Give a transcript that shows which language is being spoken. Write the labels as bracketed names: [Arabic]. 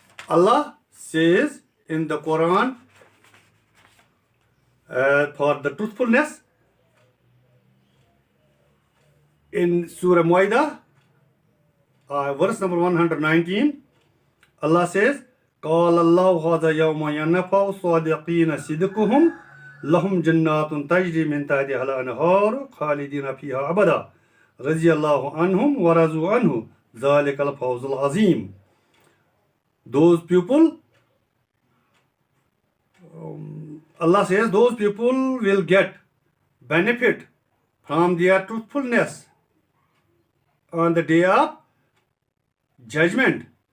[English] Allah says in the Quran for the truthfulness in Surah Ma'idah, verse number 119, Allah says, [Arabic] قال الله هذا يوم ينفع الصادقين صدقهم لهم جنات تجري من تحتها الأنهار خالدين فيها أبدا رضي الله عنهم ورضوا عنه ذلك الفوز العظيم. [English] Those people, Allah says, those people will get benefit from their truthfulness on the day of judgment.